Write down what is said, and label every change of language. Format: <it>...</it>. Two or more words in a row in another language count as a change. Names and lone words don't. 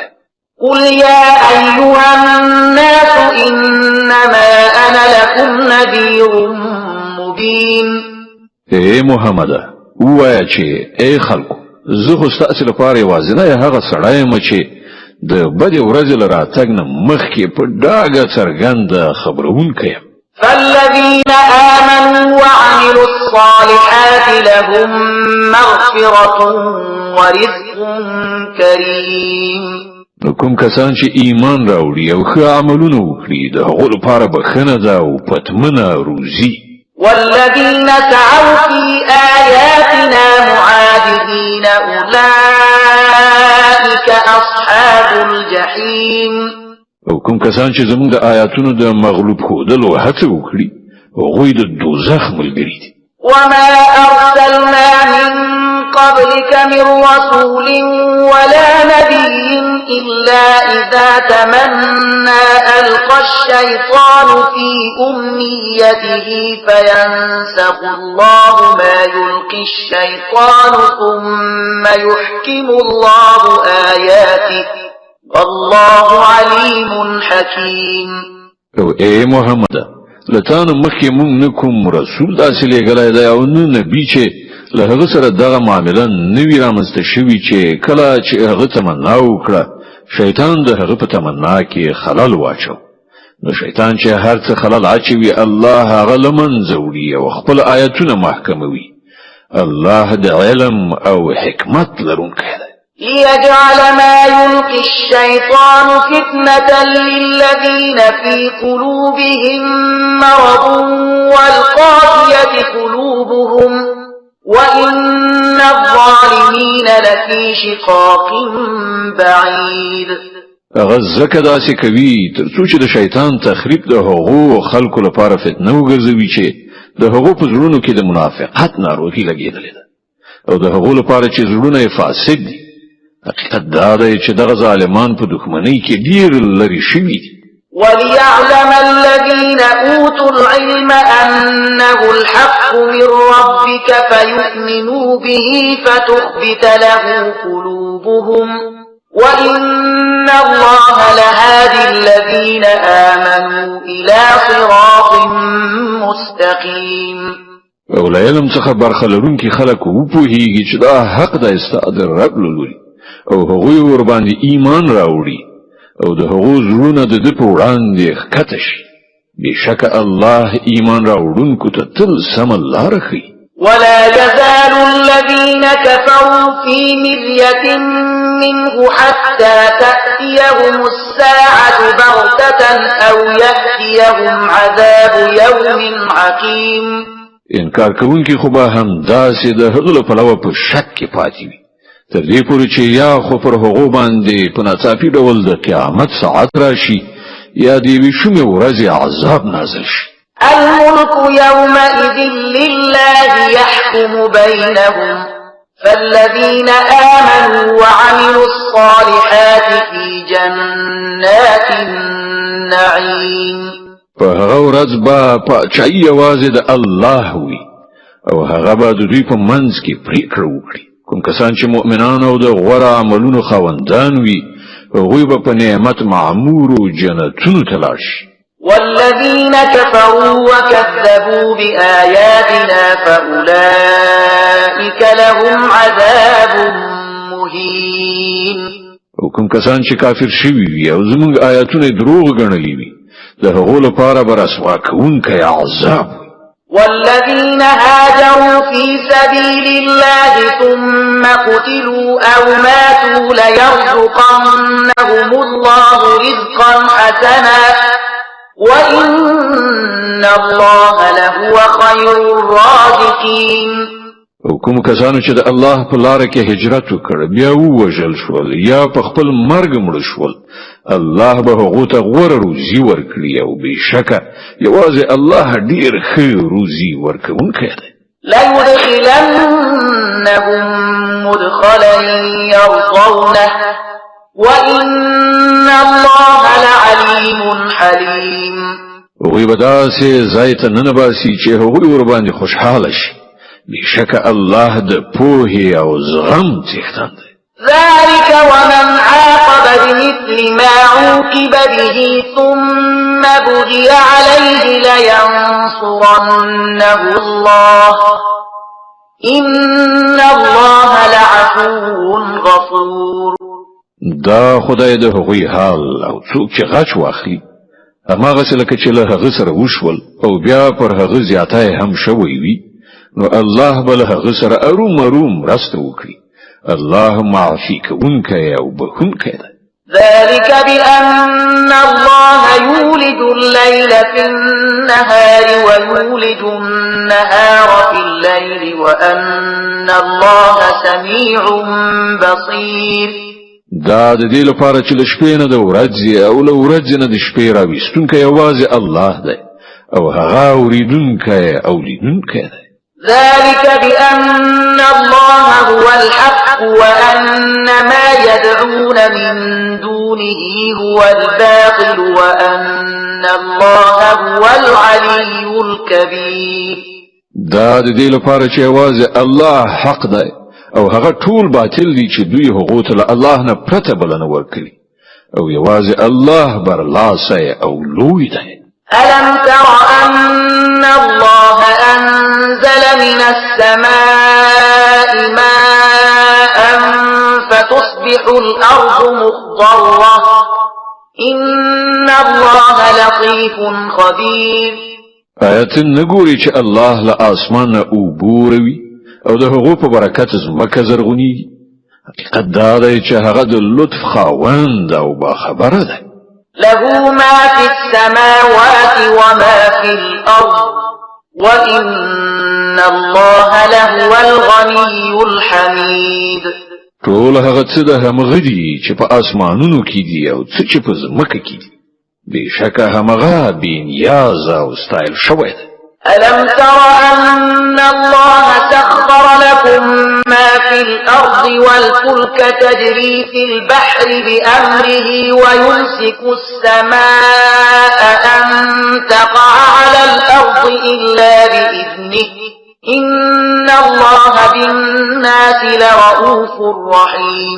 <ar>قل يا أيها الناس إنما أنا لكم نذير مبين.</ar> <ps>ای محمده ووایه چې ای خلکو زه خو ستاسې لپاره یوازینی هغه سړی یم چې د بدې ورځې له راتګ نه مخکې په ډاګه څرګنده خبرونکی یم.</ps> <ar>فالذين آمنوا وعملوا الصالحات لهم مغفرة ورزق كريم.</ar> <ps>کوم کسان چې ایمان راوړي او ښه عملونه وکړي د هغو لپاره بخښنه ده او پتمنه روزي.</ps> <ar>والذين سعوا في آياتنا معاجزين أولئك أصحاب الجحيم.</ar> <ps>او کوم کسان چې زموږ د آیاتونو د مغلوب ښودلو هڅه وکړي هغوی د دوزخ ملګري دي.</ps> <ar>وما أرسلنا من قبلك من رسول ولا نبي إلا إذا تمنى ألقى الشيطان في أمنيته فينسخ الله ما يلقي الشيطان ثم يحكم الله آياته والله عليم حكيم.</ar> <ps>او اے محمد لتان مخی مونږ نکوم رسول داسې لېږلی دی او نه نبی چې له هغه سره دغه معامله نوي رامنځته شوي چې کله چې هغه تمنا وکړه شیطان د هغه په تمنا کې خلل واچو. نو شیطان چې هر څه خلل اچوي الله هغه له منځه وړي او خپل آیتونه محکموي. الله د علم او حکمت لرونکی دی.</ps> <ar>ليجعل ما يلقي الشيطان فتنة للذين في قلوبهم مرض والقاسية قلوبهم وإن الظالمين الظالمين لفي شقاق بعيد.</ar> <ps>غزکه داسې کوي ترڅو چې د شیطان تخریب د هغو خلکو لپاره فتنه وګرځوي چې د هغو په زړونو کې د منافقت ناروغي لګېدلې ده او د هغو لپاره چې زړونه یې فاسد دي. حقیقت دا دی چې دغه ظالمان په دښمنۍ کې ډېر لرې شوي دي.</ps> <ar>وليعلم الذين أوتوا العلم أنه الحق من ربك فيؤمنوا به فتخبت له قلوبهم وإن الله لهادي الذين آمنوا إلى صراط مستقيم.</ar> <ps>او له علم څخه برخه لرونکي خلک وپوهیږي چې دا حق د استاد رب لوري او هغوی ور باندې ایمان راوړي او د هغو زړونه د دې په وړاندې ښکته شي. بېشکه الله ایمان راوړونکو ته تل سمه لاره ښیي.</ps> <ar>ولا يزال الذين كفروا في مرية منه حتى تأتيهم الساعة بغتة أو يأتيهم عذاب يوم عقيم.</ar> <ps>انکار کوونکي خو به هم داسې د هغه له پلوه په شک کې پاتې وي تر دې پورې چې یا خو پر هغو باندې په ناڅاپي ډول د قیامت ساعت راشي یا د یوې شومې ورځې عذاب نازل شي.</ps> <ar>الملك يومئذ لله يحكم بينهم فالذين آمنوا وعملوا الصالحات في جنات النعيم.</ar> <ps>په هغه ورځ به پاچاهي یوازې د الله وي او هغه به د دوی په منځ کې پریکړه وکړي. کوم کسان چې مؤمنان او د غوره عملونو خاوندان وي هغوی به په نعمت معمورو جنتونو ته لاړ شي.</ps> <ar>والذين كفروا وكذبوا بآياتنا فأولئك لهم عذاب مهين.</ar> <ps>او کوم کسان چې کافر شوي وي او زموږ آیاتونه دروغ ګڼلي وي د هغو لپاره به رسوا کوونکی عذاب.</ps> <ar>والذين هاجروا في سبيل الله ثم قتلوا أو ماتوا ليرزقنهم الله رزقا حسنا وإن الله لهو خير الرازقين.</ar> <ps>او کوم کسانو چې د الله په لار کې هجرت وکړ بیا ووژل شول یا په خپل مرګ مړ شول الله به هغو ته غوره روزي ورکړي او بېشکه یوازې الله ډېر ښه روزي ورکوونکی دی.</ps> <ar>ليدخلنهم مدخلا يرضونه وإن الله لعليم حليم.</ar> <ps>هغوی به داسې ځای ته ننباسي چې هغوی ورباندې خوشحاله شي. بېشکه الله د پوهې او زغم څښتن دی.</ps> <ar>ذلك ومن عاقب بمثل ما عوقب به ثم بغي عليه لينصرنه الله إن الله لعفو غفور.</ar> <ps>دا خدای د هغوی حال او څوک چې غچ واخلي هماغسې لکه چې له هغه سره وشول او بیا پر هغه زیاتی هم شوی وي نو الله به له هغه سره ارومرو مرسته وکړي. الله معافي کوونکی او بخښونکی دی.</ps> <ar>ذلك بأن الله يولد الليل في النهار ويولد النهار في الليل وأن الله سميع بصير.</ar> <ps>دا د دې لپاره چې له شپې نه د ورځې او له ورځې نه د شپې راویستونکی یوازې الله دی او هغه اوریدونکی او لیدونکی دی.</ps> <ar>ذلك بأن الله هو الحق وأن ما يدعون من دونه هو الباطل وأن الله هو العلي الكبير.</ar> <ps>دا د دې لپاره چې یوازې الله حق دی او هغه ټول باطل دي چې دوی هغو ته له الله نه پرته بلنه ورکړي او یوازې الله برلاسی او لوی دی.</ps> <ar>ألم تر أن الله أنزل من السماء ماء فتصبح الأرض مخضرة إن الله لطيف خبير.</ar> <ps>آیت نګوري چې الله له اسمانه اوبوروي او د هغو په برکت زمکه زرغونیږي. حقیقت دا دی چې هغه د لطف خاوند او باخبره دی.</ps> <ar>له ما في السماوات وما في الأرض وإن الله لهو الغني الحميد</ar> <ps>ټول هغه څه د همغه دي چې په اسمانونو کې دي او څه چې په ځمکه کې دي بشکه همغه بې نیاز او ستایل شوی دی.</ps> <ar>ألم تر أن الله سخر لكم ما في الأرض والفلك تجري في البحر بأمره ويمسك السماء أن تقع على الأرض إلا بإذنه إن الله بالناس لرؤوف رحيم.</ar>